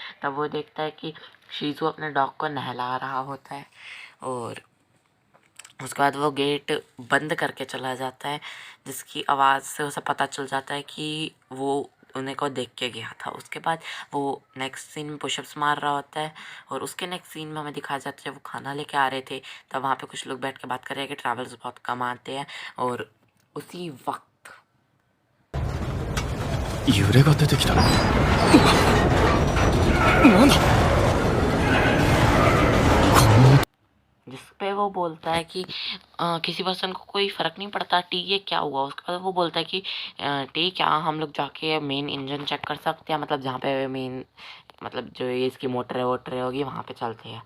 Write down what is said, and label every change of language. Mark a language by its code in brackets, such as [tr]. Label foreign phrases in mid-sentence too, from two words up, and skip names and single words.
[hi] तब वो देखता है कि शीजू अपने डॉग को नहला रहा होता है और उसके बाद वो गेट बंद करके चला जाता है, जिसकी आवाज़ से उसे पता चल जाता है कि वो उन्हें को देख के गया था। उसके बाद वो [en] next scene [hi] में पुशअप्स मार रहा होता है और उसके [en] next scene [hi] में हमें दिखाया जाता है जब वो खाना लेके आ रहे थे तब वहाँ पे कुछ लोग बैठ के बात कर रहे हैं कि ट्रैवलर्स बहुत कम आते हैं। और उसी वक्त [ja] 揺れが出てきた。なんだ。 [hi] जिस पे वो बोलता है कि किसी पर्सन को कोई फ़र्क नहीं पड़ता टी ये क्या हुआ। उसके बाद वो बोलता है कि टी क्या हम लोग जाके [en] main engine [hi] चेक कर सकते हैं, मतलब जहाँ पे मेन मतलब जो ये इसकी मोटर वोटर होगी वहाँ पे चलते हैं।